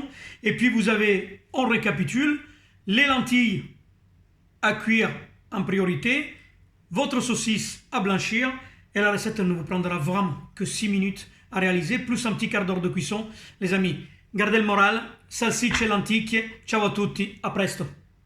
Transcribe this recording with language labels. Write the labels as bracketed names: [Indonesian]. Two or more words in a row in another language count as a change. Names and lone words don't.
[French] Et puis vous avez, on récapitule, les lentilles à cuire en priorité, votre saucisse à blanchir. Et la recette ne vous prendra vraiment que 6 minutes à réaliser, plus un petit quart d'heure de cuisson. Les amis, gardez le moral, [Italian] salsicce e lenticchie. Ciao a tutti, a presto.